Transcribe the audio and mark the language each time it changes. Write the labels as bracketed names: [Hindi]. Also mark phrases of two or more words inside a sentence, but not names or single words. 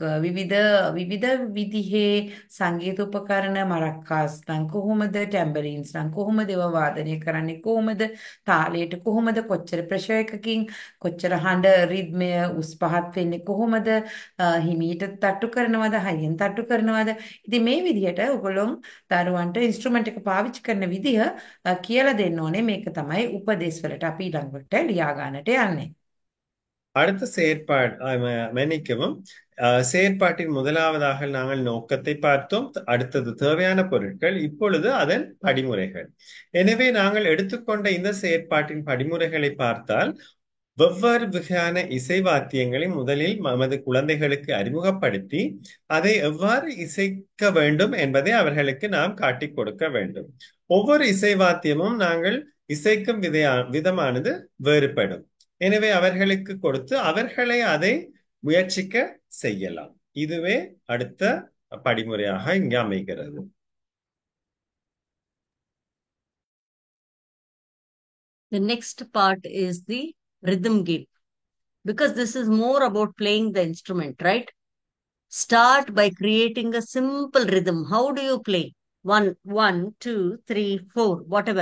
[Sinhala] විවිධ විදිහේ සංගීත උපකරණ මරක්කාස් නම් කොහොමද ටැම්බරින්ස් නම් කොහොමද ඒවා වාදනය කරන්නේ කොහොමද තාලයට කොහොමද කොච්චර ප්‍රෙෂර් එකකින් කොච්චර හඬ රිද්මය උස් පහත් වෙන්නේ කොහොමද හිමීට තට්ටු කරනවද හයියෙන් තට්ටු කරනවද ඉතින් මේ විදිහට ඔයගොල්ලෝ දරුවන්ට ඉන්ස්ට්‍රුමන්ට් එක පාවිච්චි කරන විදිහ කියලා දෙන්න ඕනේ මේක තමයි උපදේශ වලට අපි ඊළඟට ලියා ගන්නට යන්නේ [Tamil] அடுத்த மன்னிக்கவும் செயற்பாட்டின் முதலாவதாக நாங்கள் நோக்கத்தை பார்த்தோம் அடுத்தது தேவையான பொருட்கள் இப்பொழுது அதன் படிமுறைகள் எனவே நாங்கள் எடுத்துக்கொண்ட இந்த செயற்பாட்டின் படிமுறைகளை பார்த்தால் வெவ்வேறு வகையான இசை வாத்தியங்களை முதலில் நமது குழந்தைகளுக்கு அறிமுகப்படுத்தி அதை எவ்வாறு இசைக்க வேண்டும் என்பதை அவர்களுக்கு நாம் காட்டிக் கொடுக்க வேண்டும் ஒவ்வொரு இசை வாத்தியமும் நாங்கள் இசைக்கும் விதமானது வேறுபடும் எனவே அவர்களுக்கு கொடுத்து அவர்களை அதை முயற்சிக்க செய்யலாம் இதுவே அடுத்த படிமுறையாக இங்கே அமைகிறது [English] The next part is the rhythm game because this is more about playing the instrument, right? Start by creating a simple rhythm. How do you play? 1, 2, 3, 4, whatever.